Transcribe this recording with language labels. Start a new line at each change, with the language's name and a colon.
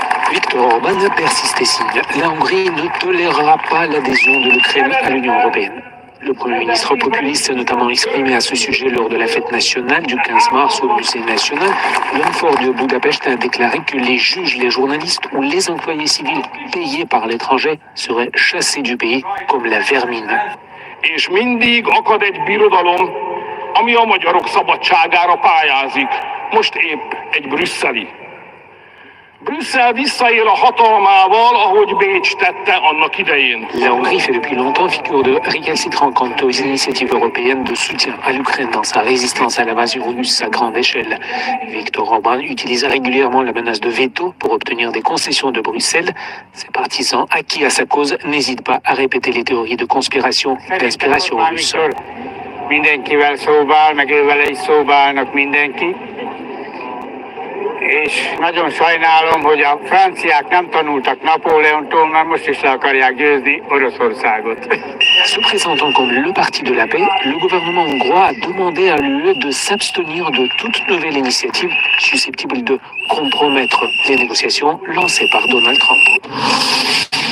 French: Viktor Orban persiste et signe. La Hongrie ne tolérera pas l'adhésion de l'Ukraine à l'Union européenne. Le Premier ministre populiste s'est notamment exprimé à ce sujet lors de la fête nationale du 15 mars au Musée national. L'homme fort de Budapest a déclaré que les juges, les journalistes ou les employés civils payés par l'étranger seraient chassés du pays comme la vermine.
Hungarian: És mindig akad egy birodalom, ami a magyarok szabadságára pályázik. Most épp egy brüsszeli. Brüsszel visszaél a hatalmával, ahogy Bécs tette annak idején.
French: La Hongrie fait depuis longtemps figure de récalcitrant quant aux initiatives européennes de soutien à l'Ukraine dans sa résistance à l'invasion russe à grande échelle. Viktor Orban utilise régulièrement la menace de veto pour obtenir des concessions de Bruxelles. Ses partisans, acquis à sa cause, n'hésitent pas à répéter les théories de conspiration d'inspiration russe.
Hungarian: Mindenkivel szóba áll, meg ő vele is szóba állnak mindenki. És nagyon sajnálom, hogy a franciák nem tanultak Napóleontól, mert most is le akarják győzni Oroszországot.
French: Se présentant comme le parti de la paix, le gouvernement hongrois a demandé à l'UE de s'abstenir de toute nouvelle initiative susceptible de compromettre les négociations lancées par Donald Trump.